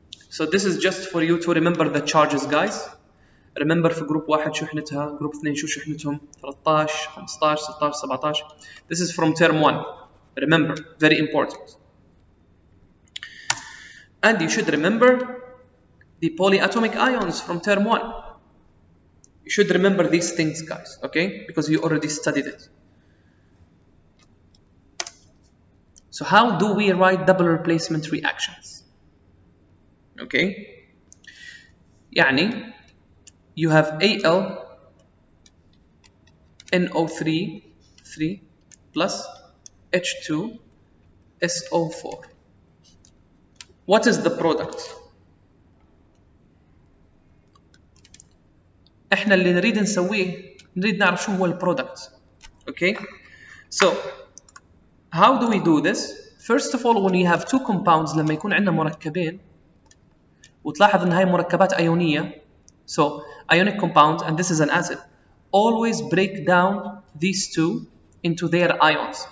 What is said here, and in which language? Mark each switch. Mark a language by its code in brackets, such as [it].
[en] So this is just for you to remember the charges, guys. Remember [ar] في جروب واحد شحنتها، جروب 2 شو شحنتهم، 13 15 16 17. [en] This is from term 1. Remember, very important. And you should remember the polyatomic ions from term 1. You should remember these things, guys, okay? Because you already studied it. So how do we write double replacement reactions? Okay? [ar] يعني [en] you have Al NO3 3 plus H2 SO4. What is the product? [ar] احنا اللي نريد نسويه نريد نعرف شو هو البرودكت. [en] Okay? So how do we do this? First of all, when you have two compounds, [ar] لما يكون عندنا مركبين وتلاحظ ان هاي مركبات ايونيه, [en] so ionic compounds, and this is an acid, always break down these two into their ions.